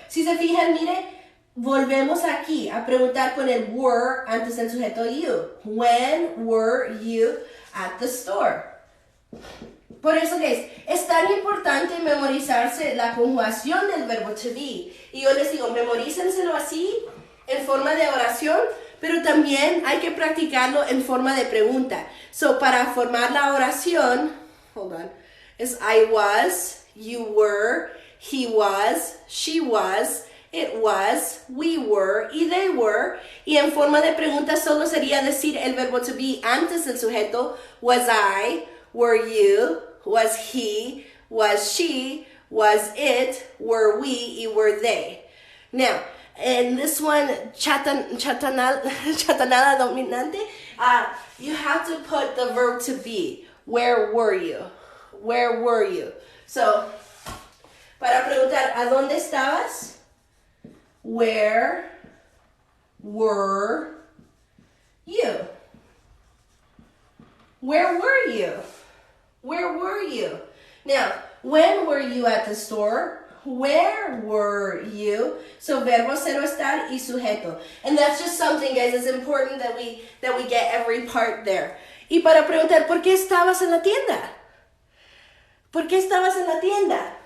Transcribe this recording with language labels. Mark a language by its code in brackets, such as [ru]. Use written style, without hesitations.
[es] Si se fijan, mire, volvemos aquí a preguntar con el were antes del sujeto you. [en] When were you at the store? [es] Por eso, guys, es tan importante memorizarse la conjugación del verbo to be. Y yo les digo, memorícenselo así, en forma de oración, pero también hay que practicarlo en forma de pregunta. So, para formar la oración... [en] Hold on. It's I was, you were, he was, she was, it was, we were, y they were. [es] Y en forma de pregunta solo sería decir el verbo to be antes del sujeto. [en] Was I, were you, was he, was she, was it, were we, y were they. Now, in this one, chatanada dominante, you have to put the verb to be. Where were you? Where were you? [es] So, para preguntar, ¿a dónde estabas? [en] Where were you? Where were you? Where were you? Now, when were you at the store? Where were you? So, [es] verbo cero estar y sujeto. [en] And that's just something, guys, it's important that we get every part there. [es] Y para preguntar, ¿por qué estabas en la tienda? ¿Por qué estabas en la tienda?